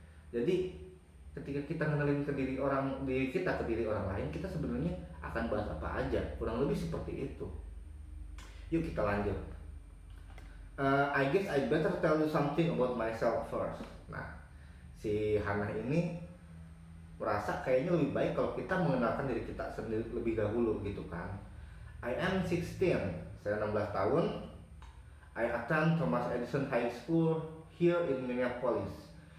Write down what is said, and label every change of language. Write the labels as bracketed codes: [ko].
[id] Jadi ketika kita ngenalin ke diri kita ke diri orang lain, kita sebenarnya akan bahas apa aja, kurang lebih seperti itu. Yuk kita lanjut. [en] I guess I better tell you something about myself first. [id] Nah, si Hana ini merasa kayaknya lebih baik kalau kita mengenalkan diri kita sendiri lebih dahulu gitu kan. [en] I am 16, [id] saya 16 tahun. [en] I attend Thomas Edison High School here in Minneapolis.